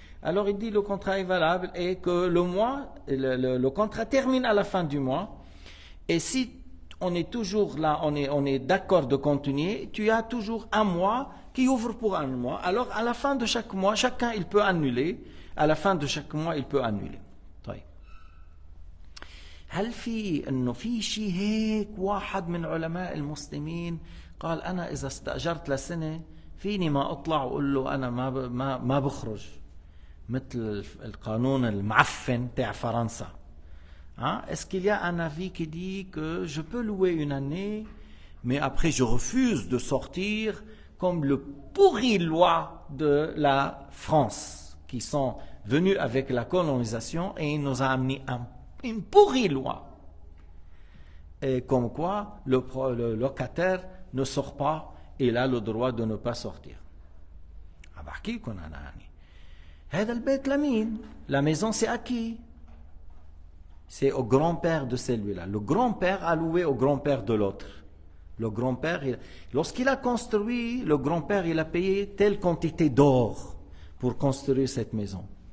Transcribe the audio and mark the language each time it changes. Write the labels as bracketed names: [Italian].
[French] Alors il dit le contrat est valable et que le contrat termine à la fin du mois. Et si on est toujours là, on est d'accord de continuer, tu as toujours 1 mois qui ouvre pour 1 mois. Alors à la fin de chaque mois, chacun il peut annuler. À la fin de chaque mois, il peut annuler. [Arabic] طيب. هل انه في شيء هيك واحد من علماء المسلمين قال انا اذا استاجرت لسنه فيني ما اطلع واقول له انا ما بخرج مثل القانون المعفن تاع فرنسا. [French] Est-ce qu'il y a un avis qui dit que je peux louer 1 année, mais après je refuse de sortir, comme le pourri loi de la France, qui sont venus avec la colonisation et il nous a amené une pourrie loi. Et comme quoi le locataire ne sort pas, il a le droit de ne pas sortir. [Arabic] أحكيكم أنا يعني هذا البيت لمين؟ [French] La maison c'est à qui? C'est au grand-père de celui-là. Le grand-père a loué au grand-père de l'autre. Le grand-père, lorsqu'il a construit, le grand-père il a payé telle quantité d'or pour construire cette maison.